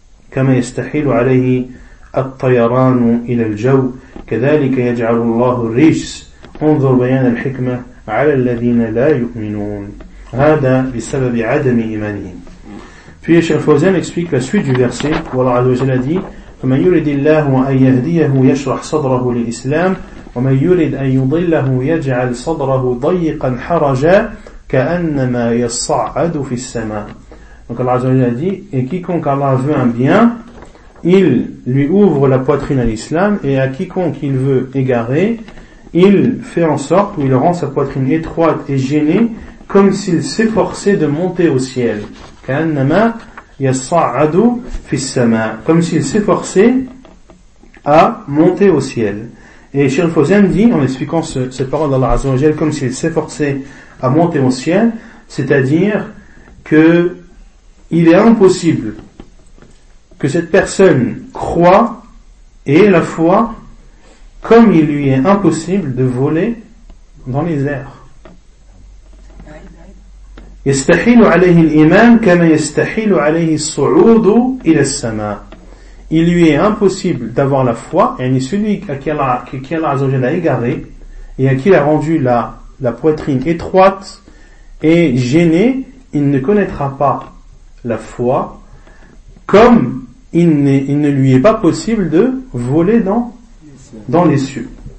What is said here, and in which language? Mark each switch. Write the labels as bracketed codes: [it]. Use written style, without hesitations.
[ar] كما يستحيل عليه الطيران إلى الجو كذلك يجعل الله الرجس انظر بيان الحكمة على الذين لا يؤمنون هذا بسبب عدم إيمانهم. [fr] Puis Cheikh Al-Fawzan explique la suite du verset où Allah a dit [ar] فمن يرد الله أن يهديه يشرح صدره للإسلام ومن يرد أن يضله يجعل صدره ضيقا حرجا كأنما يصعد في السماء. [fr] Donc Allah Azza wa Jalla dit, et quiconque Allah veut un bien, il lui ouvre la poitrine à l'islam, et à quiconque il veut égarer, il fait en sorte, ou il rend sa poitrine étroite et gênée, comme s'il s'efforçait de monter au ciel. [ar] كَأَنَّمَا يَصَّعَدُ فِي السَّمَاءِ. [fr] Comme s'il s'efforçait à monter au ciel. Et Cheikh Fawzan dit, en expliquant cette parole d'Allah Azza wa Jalla, comme s'il s'efforçait à monter au ciel, c'est-à-dire que il est impossible que cette personne croit et ait la foi comme il lui est impossible de voler dans les airs. [ar] يستحيل عليه الإيمان كما يستحيل عليه الصعود إلى السماء. [fr] Il lui est impossible d'avoir la foi, et celui à qui Allah Azza wa Jalla a égaré et à qui il a rendu la poitrine étroite et gênée, il ne connaîtra pas la foi, comme il ne lui est pas possible de voler dans les cieux.